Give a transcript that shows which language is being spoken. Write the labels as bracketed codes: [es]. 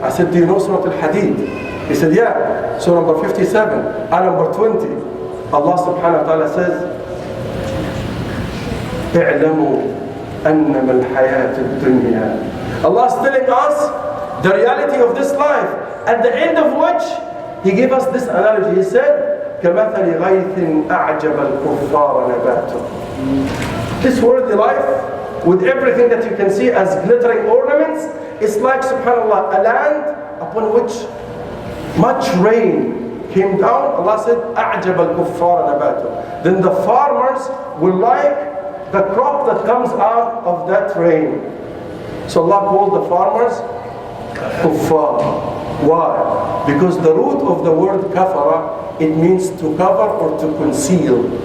[en] I said, do you know Surah Al-Hadid? He said, yeah. Surah number 57 and number 20. Allah subhanahu wa ta'ala says, [ar] اعلموا أنما الحياة الدنيا. [en] Allah is telling us the reality of this life, at the end of which He gave us this analogy. He said, [ar] كَمَثَلِ غَيْثٍ أَعْجَبَ الْكُفَّارَ نَبَاتُ. [en] This worldly life, with everything that you can see as glittering ornaments, it's like, subhanAllah, a land upon which much rain came down. Allah said, [ar] أَعْجَبَ الْكُفَّارَ نَبَاتُ. [en] Then the farmers will like the crop that comes out of that rain. So Allah called the farmers kuffar. Why? Because the root of the word kafara, it means to cover or to conceal.